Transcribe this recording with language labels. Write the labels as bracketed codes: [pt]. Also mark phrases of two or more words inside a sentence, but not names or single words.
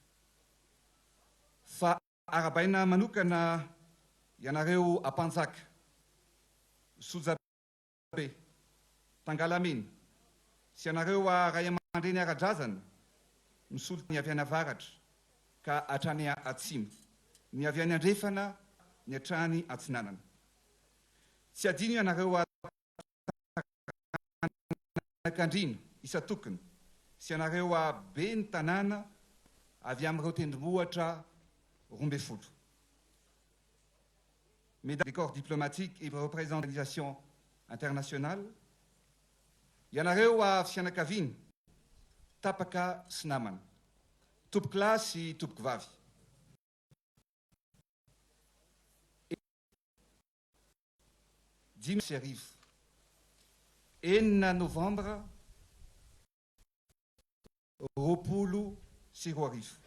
[mg] Fa arabaina manokana ianareo ampanjaka, Sojabe, Tangalamena, sy ianareo ray aman-dreny ara-drazana, misolo ny avy any avaratra ka hatrany atsimo, ny avy any andrefana ny hatrany atsinanana. Tsy adino ianareo Kandrina, Isatokony, sy ianareo be ny tanàna avy amin'ireo tendrombohitra 12. [fr] Mesdames des corps diplomatiques et représentants d'organisations internationales, [mg] ianareo fianakaviana, tapaka sy namana, tompoko lahy sy tompoko vavy. Dimy sy arivo, 9 novambra, 2024.